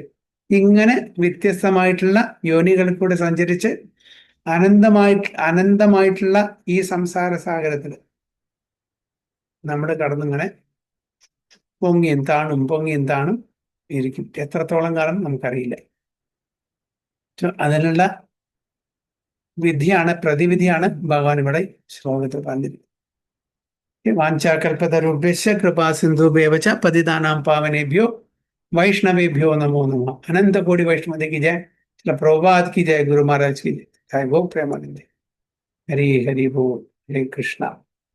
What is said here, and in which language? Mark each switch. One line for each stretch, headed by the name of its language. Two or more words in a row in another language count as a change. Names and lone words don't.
Malayalam: ഇങ്ങനെ വ്യത്യസ്തമായിട്ടുള്ള യോനികളിൽ കൂടെ സഞ്ചരിച്ച് അനന്തമായിട്ടുള്ള ഈ സംസാര സാഗരത്തിൽ നമ്മൾ കടന്നിങ്ങനെ പൊങ്ങിയും താണും ഇരിക്കും. എത്രത്തോളം കാലം നമുക്കറിയില്ല. അതിനുള്ള പ്രതിവിധിയാണ് ഭഗവാൻ ഇവിടെ ശ്ലോകത്തിൽ പറഞ്ഞിരിക്കുന്നത്.
Sanskrit: വാഞ്ചാകൽപതരുഭ്യശ്ച കൃപാ സിന്ധുഭ്യവച പതിതാനാം പാവനേഭ്യോ वैष्णवेभ्यो नमो नमः.
Hindi: अनंत कोटि वैष्णव की जय, श्रील प्रभुपाद की जय, गुरु महाराज की जय. जय गो प्रेमानंद. हरि हरि बोल. हरे कृष्णा.